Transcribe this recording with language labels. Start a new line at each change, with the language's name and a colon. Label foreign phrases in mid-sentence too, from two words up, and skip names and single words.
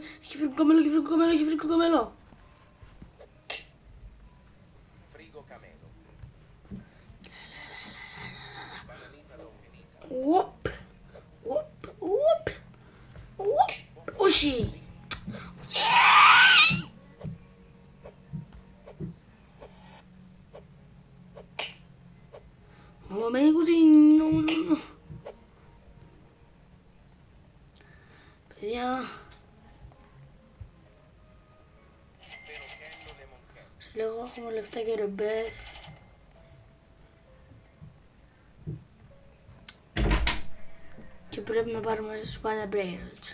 Greek: Έχει βρει κοκομέλο, έχει βρει κοκομέλο, έχει βρει κοκομέλο. Οπ, οπ, οπ, οπ. Όχι.
Italian: Mamma mia così no.
Greek: Παιδιά. Σε λίγο έχουμε λεφτά και ρεμπές. Και πρέπει να πάρουμε σπάνια brainrots.